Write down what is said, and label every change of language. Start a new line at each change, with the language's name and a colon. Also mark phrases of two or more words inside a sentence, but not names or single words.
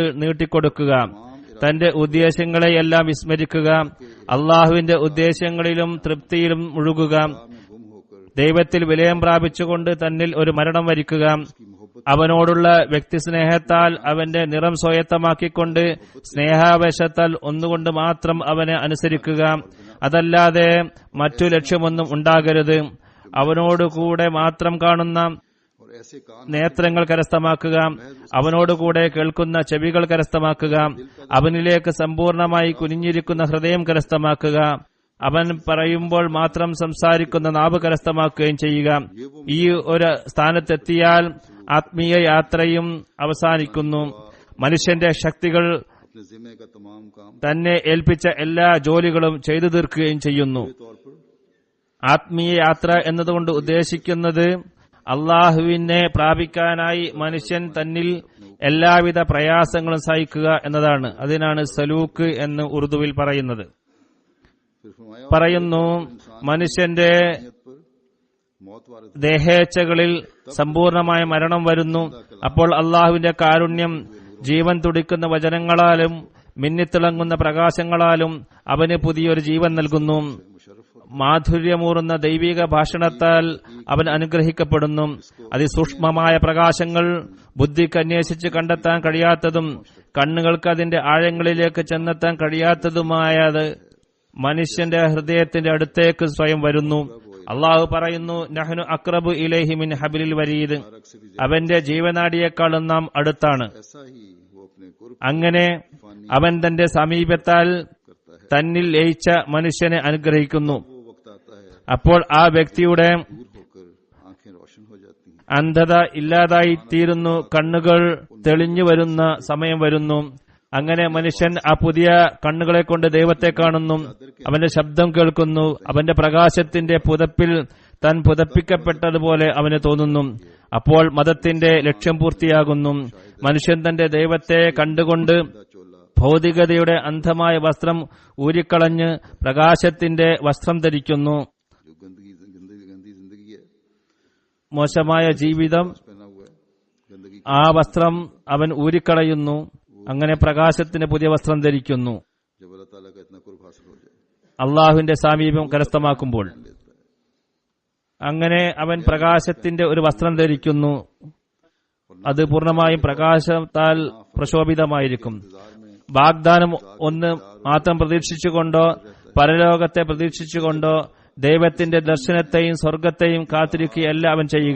Malayalam: നീട്ടിക്കൊടുക്കുക, തന്റെ ഉദ്ദേശങ്ങളെയെല്ലാം വിസ്മരിക്കുക, അള്ളാഹുവിന്റെ ഉദ്ദേശങ്ങളിലും തൃപ്തിയിലും മുഴുകുക, ദൈവത്തിൽ വിലയം പ്രാപിച്ചുകൊണ്ട് തന്നിൽ ഒരു മരണം വരിക്കുക, അവനോടുള്ള വ്യക്തിസ്നേഹത്താൽ അവന്റെ നിറം സ്വായത്തമാക്കിക്കൊണ്ട് സ്നേഹാവേശത്താൽ ഒന്നുകൊണ്ട് മാത്രം അവനെ അനുസരിക്കുക, അതല്ലാതെ മറ്റു ലക്ഷ്യമൊന്നും ഉണ്ടാകരുത്, അവനോടുകൂടെ മാത്രം കാണുന്ന
Urdu: और ऐसे कान
Malayalam: നേത്രങ്ങൾ കരസ്ഥമാക്കുക, അവനോടുകൂടെ കേൾക്കുന്ന ചെവികൾ കരസ്ഥമാക്കുക, അവനിലേക്ക് സമ്പൂർണമായി കുനിഞ്ഞിരിക്കുന്ന ഹൃദയം കരസ്ഥമാക്കുക, അവൻ പറയുമ്പോൾ മാത്രം സംസാരിക്കുന്ന നാവ് കരസ്ഥമാക്കുകയും ചെയ്യുക. ഈ ഒരു സ്ഥാനത്തെത്തിയാൽ ആത്മീയ യാത്രയും അവസാനിക്കുന്നു. മനുഷ്യന്റെ ശക്തികൾ
Urdu: अपने जिम्मे का तमाम काम
Malayalam: തന്നെ ഏൽപ്പിച്ച എല്ലാ ജോലികളും ചെയ്തു തീർക്കുകയും ചെയ്യുന്നു.
Urdu: तौर पर
Malayalam: ആത്മീയ യാത്ര എന്നതുകൊണ്ട് ഉദ്ദേശിക്കുന്നത് അള്ളാഹുവിനെ പ്രാപിക്കാനായി മനുഷ്യൻ തന്നിൽ എല്ലാവിധ പ്രയാസങ്ങളും സഹിക്കുക എന്നതാണ്. അതിനാണ് സലൂക്ക് എന്ന് ഉറുദുവിൽ പറയുന്നത്.
Urdu: फिर फरमाया
Malayalam: പറയുന്നു, മനുഷ്യന്റെ
Urdu: पर मौत वाले
Malayalam: ദേഹേച്ഛകളിൽ സമ്പൂർണമായ മരണം വരുന്നു. അപ്പോൾ അള്ളാഹുവിന്റെ കാരുണ്യം ജീവൻ തുടിക്കുന്ന വചനങ്ങളാലും മിന്നിത്തിളങ്ങുന്ന പ്രകാശങ്ങളാലും അവന് പുതിയൊരു ജീവൻ നൽകുന്നു. മാധുര്യമൂറുന്ന ദൈവിക ഭാഷണത്താൽ അവൻ അനുഗ്രഹിക്കപ്പെടുന്നു. അതിസൂക്ഷ്മമായ പ്രകാശങ്ങൾ ബുദ്ധിക്ക് അന്വേഷിച്ച് കണ്ടെത്താൻ കഴിയാത്തതും കണ്ണുകൾക്ക് അതിന്റെ ആഴങ്ങളിലേക്ക് ചെന്നെത്താൻ കഴിയാത്തതുമായത് മനുഷ്യന്റെ ഹൃദയത്തിന്റെ അടുത്തേക്ക് സ്വയം വരുന്നു. അള്ളാഹു പറയുന്നു,
Arabic: نحن أقرب إليه من حبل الوريد,
Malayalam: അവന്റെ ജീവനാടിയേക്കാളും നാം അടുത്താണ്.
Urdu: ऐसा ही वो अपने कुर्ब
Malayalam: അങ്ങനെ അവൻ തന്റെ സമീപത്താൽ തന്നിൽ ലയിച്ച മനുഷ്യനെ അനുഗ്രഹിക്കുന്നു.
Urdu: वो वक्त आता है
Malayalam: അപ്പോൾ ആ വ്യക്തിയുടെ
Urdu: दूर होकर आंखें रोशन हो जाती हैं।
Malayalam: അന്ധത ഇല്ലാതായി തീരുന്നു, കണ്ണുകൾ തെളിഞ്ഞു വരുന്ന സമയം വരുന്നു. അങ്ങനെ മനുഷ്യൻ ആ പുതിയ കണ്ണുകളെ കൊണ്ട് ദൈവത്തെ കാണുന്നു, അവന്റെ ശബ്ദം കേൾക്കുന്നു, അവന്റെ പ്രകാശത്തിന്റെ പുതപ്പിൽ താൻ പുതപ്പിക്കപ്പെട്ടതുപോലെ അവന് തോന്നുന്നു. അപ്പോൾ മതത്തിന്റെ ലക്ഷ്യം പൂർത്തിയാകുന്നു. മനുഷ്യൻ തന്റെ ദൈവത്തെ കണ്ടുകൊണ്ട് ഭൗതികതയുടെ അന്ധമായ വസ്ത്രം ഊരിക്കളഞ്ഞ് പ്രകാശത്തിന്റെ വസ്ത്രം ധരിക്കുന്നു.
Urdu: जो गंदी जिंदगी है
Malayalam: മോശമായ ജീവിതം
Urdu: पहना हुआ है, गंदगी
Malayalam: ആ വസ്ത്രം അവൻ ഊരിക്കളയുന്നു. അങ്ങനെ പ്രകാശത്തിന് പുതിയ വസ്ത്രം ധരിക്കുന്നു.
Urdu: जब अल्लाह ताला का इतना कुर्ब हासिल हो जाए
Malayalam: അള്ളാഹുവിന്റെ സാമീപ്യം കരസ്ഥമാക്കുമ്പോൾ അങ്ങനെ അവൻ പ്രകാശത്തിന്റെ ഒരു വസ്ത്രം ധരിക്കുന്നു. അത് പൂർണ്ണമായും പ്രകാശത്താൽ പ്രശോഭിതമായിരിക്കും. വാഗ്ദാനം ഒന്ന് മാത്രം പ്രതീക്ഷിച്ചുകൊണ്ടോ പരലോകത്തെ പ്രതീക്ഷിച്ചുകൊണ്ടോ ദൈവത്തിന്റെ ദർശനത്തെയും സ്വർഗത്തെയും കാത്തിരിക്കുകയല്ല അവൻ ചെയ്യുക.